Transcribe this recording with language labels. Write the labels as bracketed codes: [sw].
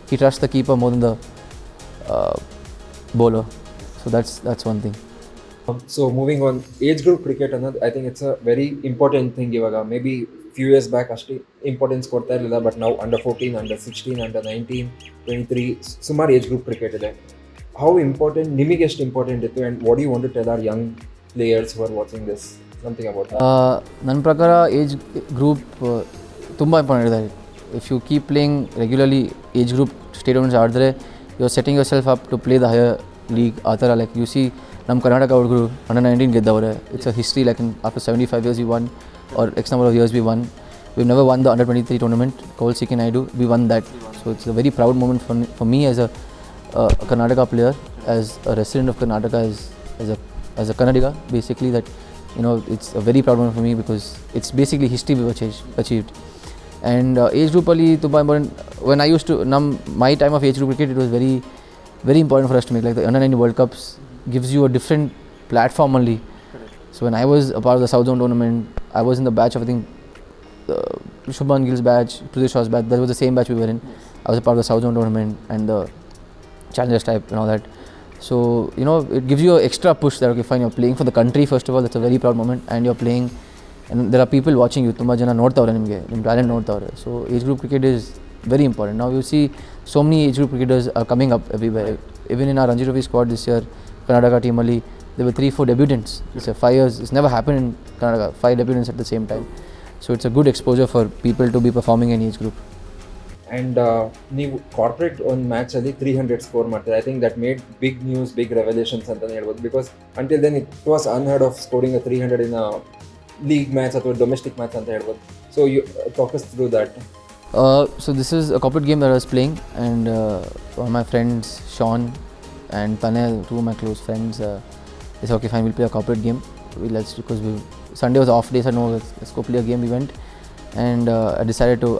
[en] He trusts the keeper more than the uh, bowler. So that's one thing. So moving on, age group cricket ಅನ್ನೋದು I think it's a very important thing ಇವಾಗ maybe few years back ಅಷ್ಟೇ importance [kn] ಕೊಡ್ತಾ ಇರಲಿಲ್ಲ [en] but ನಾವು under 14 under 16 under 19 23 [kn] ಸುಮಾರು [en] Age group cricket ಇದೆ. How important [kn] ನಿಮಗೆ ಎಷ್ಟು ಇಂಪಾರ್ಟೆಂಟ್ ಇತ್ತು [en] and what you want to tell our young players who are watching this something about [kn] ನನ್ನ ಪ್ರಕಾರ ಏಜ್ ಗ್ರೂಪ್ ತುಂಬ ಇಂಪಾರ್ಟೆಂಟ್ ಇದೆ. [en] if you keep playing regularly age group stadiums [kn] ಆಡಿದ್ರೆ [en] you are setting yourself up to play the higher league [kn] ಆ ಥರ. [en] like you see [kn] ನಮ್ಮ ಕರ್ನಾಟಕ ಹುಡುಗರು under 19 ಗೆದ್ದವ್ರೆ. [en] It's a history like in after 75 years we won or x number of years we won. We've never won the under 23 tournament. Kowal Siki Naidu, we won that. So it's a very proud moment for me as a Karnataka player, as a resident of Karnataka, as a Kannadiga basically, that you know it's a very proud moment for me because it's basically history we've achieved. And age group [kn] ali tumba [en] important. When I used to my time of age group cricket, it was very very important for us to make, like the under 19 World Cups gives you a different platform only. So when I was a part of the South Zone tournament, I was in the batch of I think Shubman Gill's batch, Prithvi Shaw's batch. That was the same batch we were in. I was a part of the South Zone tournament and the Challengers type and all that. So you know it gives you an extra push that okay fine, you're playing for the country first of all. That's a very proud moment, and you're playing and there are people watching you. [kn] Tumba jana ನೋಡ್ತಾವ್ರೆ ನಿಮಗೆ, ನಿಮ್ಮ talent ನೋಡ್ತಾವ್ರೆ. [en] So age group cricket is very important. Now you see so many age group cricketers are coming up everywhere. Even in our Ranji Trophy squad this year, Karnataka team [kn] ali, [en] there were 3-4 debutants. It's 5 years. It's never happened in Karnataka. 5 debutants at the same time. So it's a good exposure for people to be performing in age group. [kn] And ನೀವು corporate ಒಂದು ಮ್ಯಾಚಲ್ಲಿ 300 score ಮಾಡ್ತಾರೆ. [en] I think that made big news, big revolutions [kn] ಅಂತಲೇ ಹೇಳ್ಬೋದು. [en] because until then it was unheard of scoring 300 in league match ಅಥವಾ domestic match [kn] ಅಂತ ಹೇಳ್ಬೋದು. [en] So you talk us through that. So this is a corporate game that I was playing, and one of my friends, Sean and Tanay, two of my close friends, they said okay fine, we'll play a corporate game. Because Sunday was off day, so no, let's go play a game. We went, and I decided to.